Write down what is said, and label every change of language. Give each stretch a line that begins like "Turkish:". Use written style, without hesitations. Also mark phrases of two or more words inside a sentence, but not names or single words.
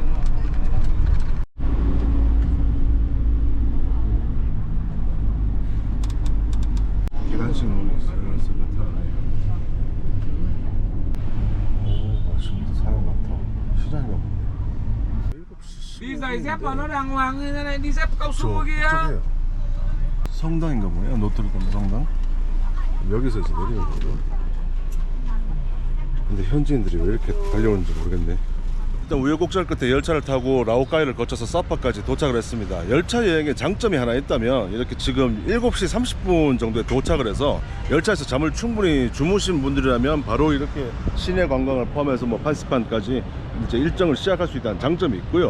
Korean: 계단식 문이 슬슬 나타나네요. 오, 아침부터 사람 많다. 시장인가 보네. 7시
Vietnamese: Đi giày dép mà nó đàng hoàng như thế này, đi dép cao su kia.
Korean: 저쪽이에요. 성당인가 보네요. 노트르담 성당. 여기서 이제 내려야 돼요. 근데 현지인들이 왜 이렇게 달려오는지 모르겠네. 일단 우여곡절 끝에 열차를 타고 라오카이를 거쳐서 사파까지 도착을 했습니다. 열차 여행의 장점이 하나 있다면 이렇게 지금 7시 30분 정도에 도착을 해서 열차에서 잠을 충분히 주무신 분들이라면 바로 이렇게 시내 관광을 포함해서 뭐 판스판까지 이제 일정을 시작할 수 있다는 장점이 있고요.